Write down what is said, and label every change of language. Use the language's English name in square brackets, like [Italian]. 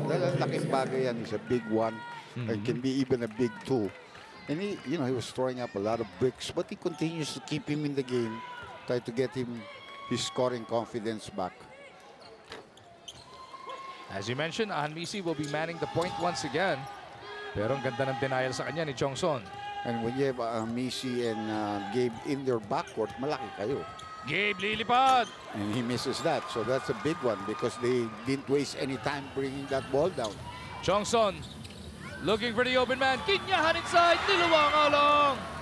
[Filipino] Dahil ang laking bagay yan. [English] He's a big one. And can be even a big 2. And he, you know, he was throwing up a lot of bricks, but he continues to keep him in the game, try to get him his scoring confidence back. As you mentioned, Anmisi will be manning the point once again. [Filipino] Pero ang ganda ng denial sa kanya ni Chongson. [English] And when you have Missy and Gabe in their backcourt, [Filipino] malaki kayo. Gabe lilipad. [English] And he misses that. So that's a big one because they didn't waste any time bringing that ball down. Chongson looking for the open man. Kinyahan inside. Niluwang along.